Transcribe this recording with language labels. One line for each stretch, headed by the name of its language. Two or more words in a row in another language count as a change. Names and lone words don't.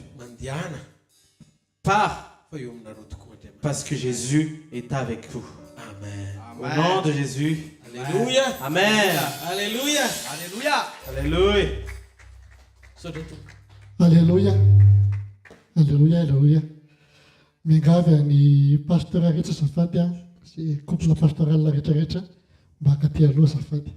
French: Pars parce que Jésus est avec vous. Amen. Au nom de Jésus. Alléluia. Amen. Alléluia. Alléluia. Alléluia. Alléluia. Alléluia. Alléluia.
Malagasy: Mingavy ny pasteur rehetra safady sy
French: couple pastoral
Malagasy: rehetrarehetra mba akaty aloha safady.